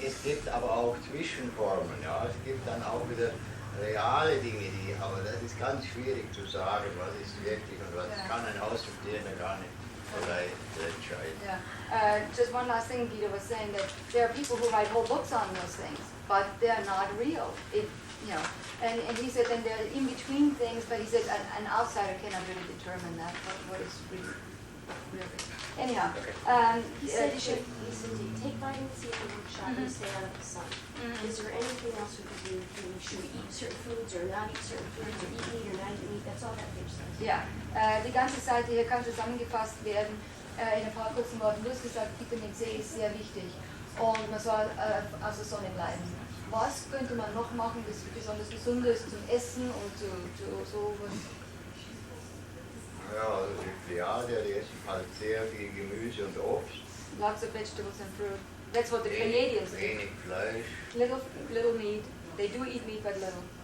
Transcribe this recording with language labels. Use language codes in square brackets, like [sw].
[de] Es gibt aber auch Zwischenformen. Ja. Es gibt dann auch wieder reale Dinge, aber das ist ganz schwierig zu sagen, was ist wirklich und was kann ein Außenstehender gar nicht vielleicht entscheiden. [en] Yeah. Just one last thing, Guido was saying that there are people who write whole books on those things, but they're not real. And he said, and they're in between things, but he said an outsider cannot really determine that, what is really real. Anyhow, he said take vitamin C in the workshop and stay out of the sun. Is there anything else we could do? Should we eat certain foods or not eat certain foods, or eat meat or not eat meat? That's all that page says. [de] Ja, die ganze Seite hier kann zusammengefasst werden. in ein paar kurzen Worten. Du hast gesagt, Vitamin C ist sehr wichtig und man soll aus der Sonne bleiben. Was könnte man noch machen, das besonders gesund ist zum Essen und zu sowas? Ja, also die Pleiadier, die essen halt sehr viel Gemüse und Obst. [en] Lots of vegetables and fruit. That's what the Pleiadians do. [de] Wenig Fleisch. [en] Little meat. They do eat meat, but little.